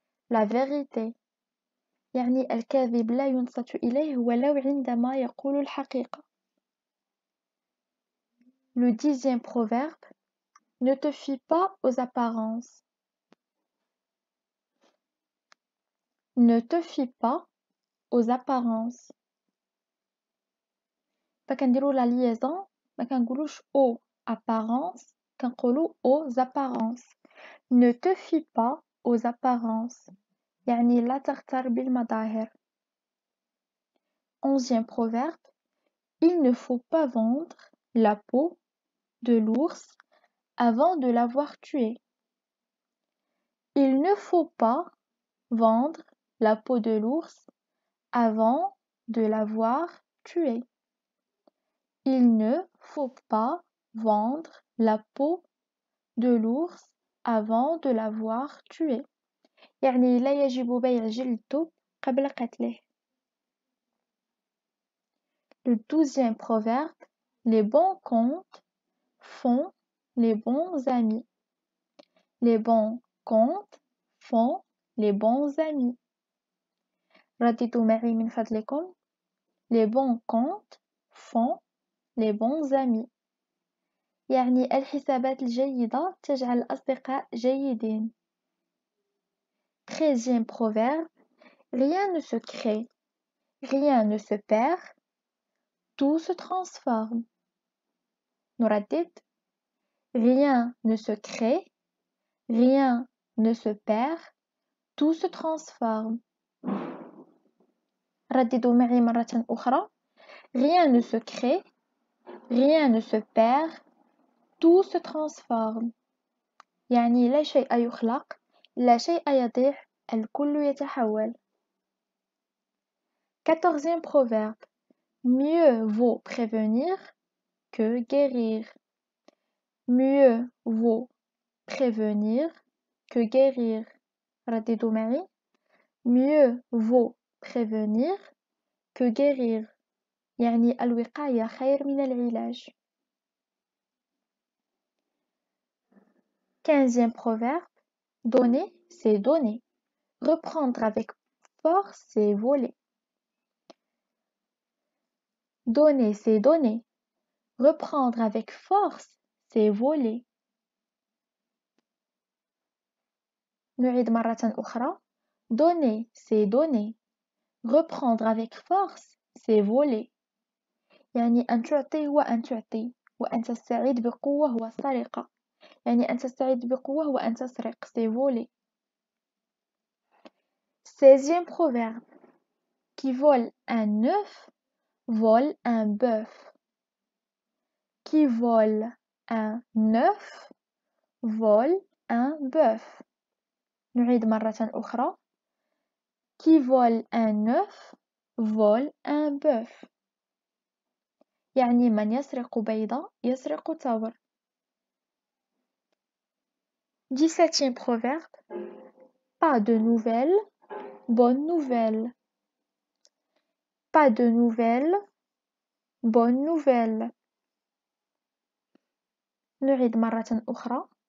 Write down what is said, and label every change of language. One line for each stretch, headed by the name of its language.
French: La vérité
Arabic: يعني الكاذب لا ينصت إليه ولو عندما يقول الحقيقة.
French: Le dixième proverbe: ne te fie pas aux apparences. Ne te fie pas aux apparences.
Arabic: فكنديرو la liaison ما كنقولوش
French: aux apparences
Arabic: كنقولو aux apparences.
French: Ne te fie pas aux apparences
Arabic: يعني لا تغتر بالمظاهر.
French: Onzième proverbe: il ne faut pas vendre la peau de l'ours avant de l'avoir tué. Il ne faut pas vendre la peau de l'ours avant de l'avoir tué. Il ne faut pas vendre la peau de l'ours avant de l'avoir tué.
Arabic: يعني لا يجب بيع جلد الدب قبل قتله.
French: Le douzième proverbe: les bons comptes font les bons amis. Les bons comptes font les bons amis.
Arabic: رددوا معي من فضلكم.
French: Les bons comptes font les bons amis.
Arabic: يعني الحسابات الجيدة تجعل الأصدقاء جيدين.
French: 13e proverbe: rien ne se crée, rien ne se perd, tout se transforme.
Arabic: نردد:
French: rien ne se crée, rien ne se perd, tout se transforme.
Arabic: رددوا معي مرة أخرى.
French: Rien ne se crée, rien ne se perd, tout se transforme.
Arabic: يعني لا شيء يخلق، لا شيء يضيع، الكل يتحول.
French: 14e proverbe: mieux vaut prévenir que guérir. Mieux vaut prévenir que guérir.
Arabic: رددوا معي.
French: Mieux vaut prévenir que guérir.
Arabic: يعني الوقاية خير من العلاج.
French: 15e proverbe: donner, c'est donner. Reprendre avec force, c'est voler. Donner, c'est donner. Reprendre avec force, c'est voler.
Arabic: نعيد مرة أخرى.
French: Donner, c'est donner. Reprendre avec force, c'est voler.
Arabic: يعني أن تعطي هو أن تعطي، وأن تستعيد بقوة هو السرقة. يعني أن تستعيد بقوة هو أن تسرق،
French: c'est voler. 16e proverbe: qui vole un œuf vole un bœuf. Qui vole un œuf vole un bœuf.
Arabic: نعيد مرة أخرى.
French: Qui vole un œuf vole un bœuf.
Arabic: يعني من يسرق بيضة يسرق تمر.
French: 17e proverbe: pas de nouvelles, bonne nouvelle. Pas de nouvelles, bonne nouvelle.
Arabic: نعيد مرة أخرى.